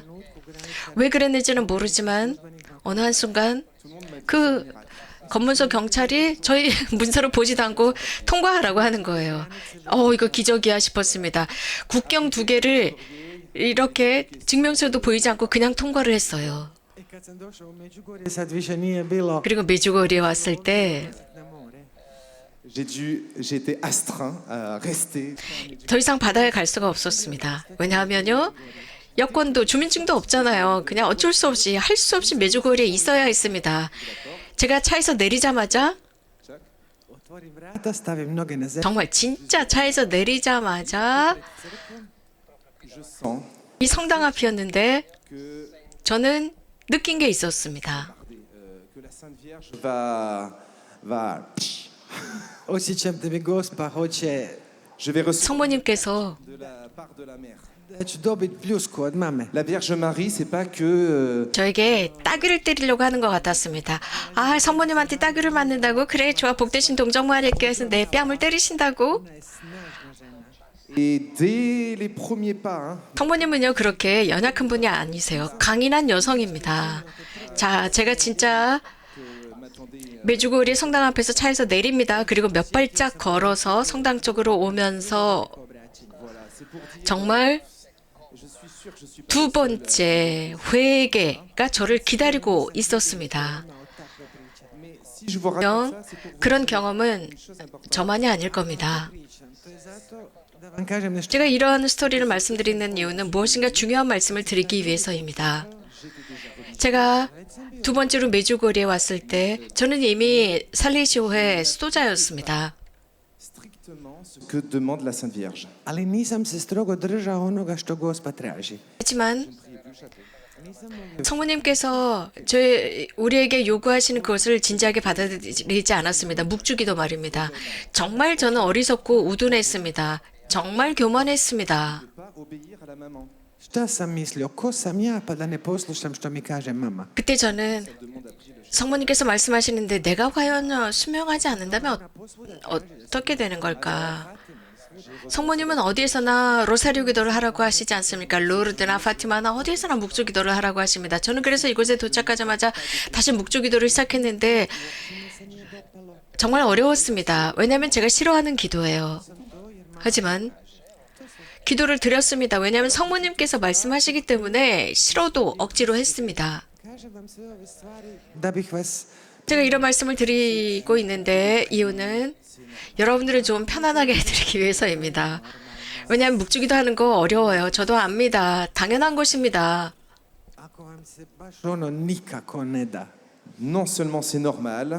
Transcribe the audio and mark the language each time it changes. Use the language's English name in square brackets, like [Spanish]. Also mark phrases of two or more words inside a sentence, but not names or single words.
[Korean] 왜 그랬는지는 모르지만 어느 한순간 그 검문소 경찰이 저희 문서를 보지도 않고 통과하라고 하는 거예요. 이거 기적이야 싶었습니다. 국경 두 개를 이렇게 증명서도 보이지 않고 그냥 통과를 했어요. [Croatian] I kad sam došao u Međugorje sad više nije bilo [Korean] 그리고 메주고리에 왔을 때 [Croatian] na more. [French] J'ai été astreint à rester. [Korean] 더 이상 바다에 갈 수가 없었습니다. 왜냐하면요, 여권도 주민증도 없잖아요. 그냥 어쩔 수 없이 할 수 없이 메주고리에 있어야 했습니다. 제가 차에서 내리자마자 [Croatian] Otvorim vrata, stavim noge na zemlju. [Korean] 정말 진짜 차에서 내리자마자 [French] Je sens [Korean] 이 성당 앞이었는데 [French] que, [Korean] 저는 느낀 게 있었습니다. [French] que la Sainte Vierge va. [Croatian] Osjećam da mi Gospa hoće [French] Je vais recevoir [Korean] 성모님께서 [French] de la part de la mère. [Croatian] da ću dobiti pljusku od mame. [French] La Vierge Marie, c'est pas que [Korean] 저에게 따귀를 때리려고 하는 것 같았습니다. 아, 성모님한테 따귀를 맞는다고? 그래, 좋아, 복되신 동정마리아께서 내 뺨을 때리신다고? [Croatian] Ona je snažna žena. [French] et dès les premiers pas, hein, [Korean] 성모님은요, 그렇게 연약한 분이 아니세요. 강인한 여성입니다. 자, 제가 진짜 메주고리 성당 앞에서 차에서 내립니다. 그리고 몇 발짝 걸어서 성당 쪽으로 오면서 정말 두 번째 회개가 저를 기다리고 있었습니다. [French] si je vous raconte ça, c'est pour [Korean] 그런 경험은 저만이 아닐 겁니다. [Croatian] To je zato da vam kažem nešto. [Korean] 제가 이러한 스토리를 말씀드리는 이유는 무엇인가 중요한 말씀을 드리기 위해서입니다. 제가 두 번째로 메주고리에 왔을 때 저는 이미 살레시오회 수도자였습니다. [French] strictement ce que demande la Sainte Vierge. [Croatian] Ali nisam se strogo držao onoga što Gospa traži. [Korean] 하지만 성모님께서 우리에게 요구하시는 그것을 진지하게 받아들이지 않았습니다. 묵주기도 말입니다. 정말 저는 어리석고 우둔했습니다. 정말 교만했습니다. [French] Pas obéir à la maman. [Croatian] Šta sam mislio? Ko sam ja pa da ne poslušam što mi kaže mama? [Korean] 그때 저는 Demande a pris le 성모님께서 말씀하시는데 내가 과연 수명하지 않는다면 어떻게 되는 걸까? 성모님은 어디에서나 로사리오 기도를 하라고 하시지 않습니까? 루르드나 파티마나 어디에서나 묵주 기도를 하라고 하십니다. 저는 그래서 이곳에 도착하자마자 다시 묵주 기도를 시작했는데 정말 어려웠습니다. 왜냐하면 제가 싫어하는 기도예요. 하지만 기도를 드렸습니다. 왜냐하면 성모님께서 말씀하시기 때문에 싫어도 억지로 했습니다. [Croatian] Da bih vas [Korean] 제가 이런 말씀을 드리고 있는데 이유는 여러분들을 좀 편안하게 해드리기 위해서입니다. 왜냐하면 묵주기도 하는 거 어려워요. 저도 압니다. 당연한 것입니다. [Croatian] ako vam se baš ono nikako ne da. [French] Non seulement c'est normal,